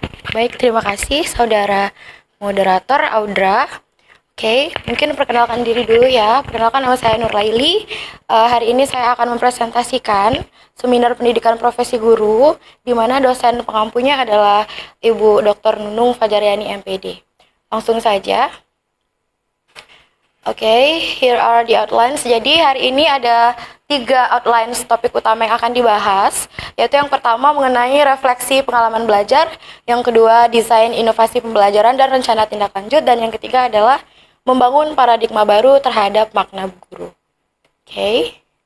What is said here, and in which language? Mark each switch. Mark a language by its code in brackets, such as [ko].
[id] Baik, terima kasih saudara moderator Audra. Oke, mungkin perkenalkan diri dulu ya. Perkenalkan, nama saya Nur Laili. Hari ini saya akan mempresentasikan seminar pendidikan profesi guru, di mana dosen pengampunya adalah Ibu Dr. Nunung Fajariani MPD. Langsung saja. [en] Oke, here are the outlines. [id] Jadi hari ini ada 3 outlines topik utama yang akan dibahas, yaitu yang pertama mengenai refleksi pengalaman belajar, yang kedua desain inovasi pembelajaran dan rencana tindak lanjut, dan yang ketiga adalah membangun paradigma baru terhadap makna guru. Oke.